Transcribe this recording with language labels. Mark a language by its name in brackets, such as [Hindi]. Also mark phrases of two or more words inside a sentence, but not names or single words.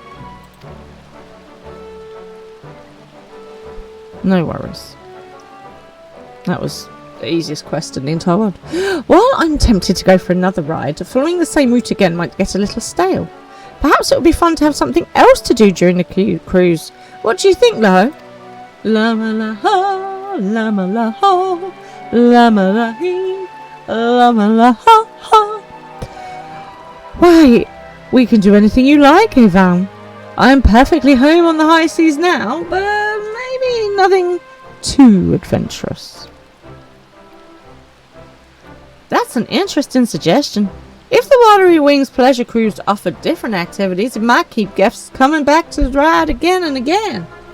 [English] No worries. That was the easiest quest in the entire world. While I'm tempted to go for another ride, following the same route again might get a little stale. Perhaps it would be fun to have something else to do during the cruise. What do you think, Lo? Lama la ho, lama la ho, lama la hee, lama la ho ho. Why, we can do anything you like, Evan. I'm perfectly home on the high seas now, but maybe nothing too adventurous. That's an interesting suggestion. If the Watery Wings Pleasure Cruise offered different activities, it might keep guests coming back to the ride again and again.